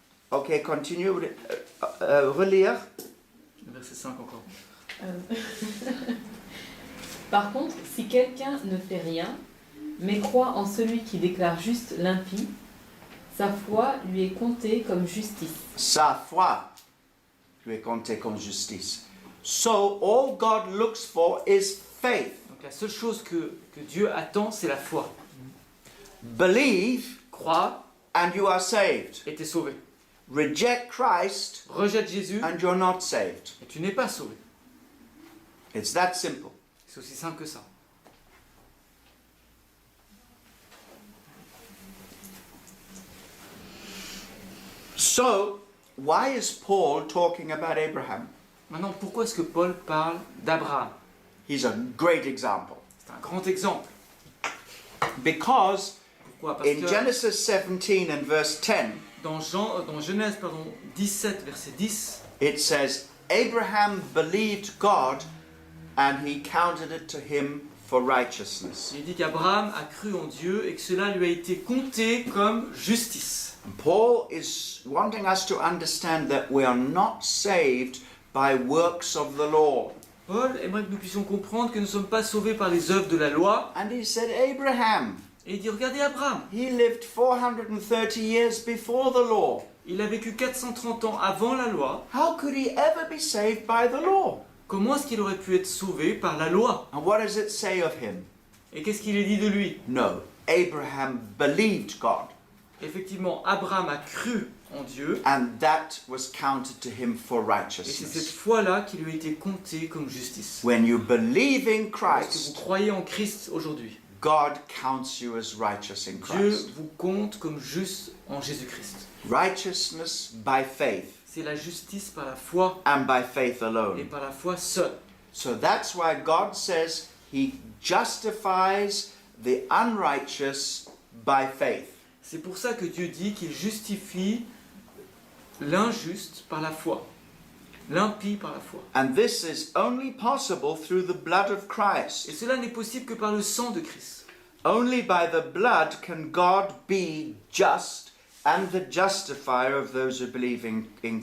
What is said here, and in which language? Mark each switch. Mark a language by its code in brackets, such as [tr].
[fr] Ok, continue. Relire. Le verset 5 encore. Par contre, si quelqu'un ne fait rien, mais croit en celui qui déclare juste l'impie, sa foi lui est comptée comme justice. Sa foi lui est comptée comme justice. [en] So, all God looks for is faith. [fr] Donc la seule chose que Dieu attend, c'est la foi. [en] Believe [fr] Crois [en] and you are saved. [fr] et t'es sauvé. [en] Reject Christ [fr] Rejette Jésus [en] and you're not saved. [fr] et tu n'es pas sauvé. [en] It's that simple. [fr] C'est aussi simple que ça. [en] So, why is Paul talking about Abraham? [fr] Maintenant, pourquoi est-ce que Paul parle d'Abraham? [en] He's a great example. [fr] C'est un grand exemple. [en] Because [fr] Pourquoi? Parce [en] in [fr] que [en] Genesis 17 and verse 10, [fr] dans Genèse 17, verset 10, [en] it says, Abraham believed God and he counted it to him for righteousness. [fr] Il dit qu'Abraham a cru en Dieu et que cela lui a été compté comme justice. [en] And Paul is wanting us to understand that we are not saved by works of the law. [fr] Paul aimerait que nous puissions comprendre que nous ne sommes pas sauvés par les œuvres de la loi. [en] And he said, Abraham, [fr] Et il dit, regardez Abraham, [en] he lived 430 years before the law. [fr] il a vécu 430 ans avant la loi. [en] How could he ever be saved by the law? [fr] Comment est-ce qu'il aurait pu être sauvé par la loi? [en] And what does it say of him? [fr] Et qu'est-ce qu'il est dit de lui? [en] No, Abraham believed God, [fr] Effectivement, Abraham a cru en Dieu. [en] and that was counted to him for [fr] Et c'est cette [en] righteousness. [fr] foi-là qui lui a été comptée comme justice. [en] When you believe in [fr] Lorsque vous [en] Christ, [fr] croyez en Christ aujourd'hui, [en] God counts you as righteous in [fr] Dieu [en] Christ. [fr] vous compte comme juste en Jésus-Christ. [en] Righteousness by faith, [fr] C'est la justice par la foi [en] and by faith [fr] et [en] alone. [fr] par la foi seule. [en] So that's why God says he justifies the unrighteous by faith. [fr] C'est pour ça que Dieu dit qu'il justifie l'injuste par la foi, l'impie par la foi. [en] And this is only possible through the blood of [fr] Et [en] Christ. [fr] cela n'est possible que par le sang de Christ. [en] Only by the blood can God be just and the justifier of those who believe in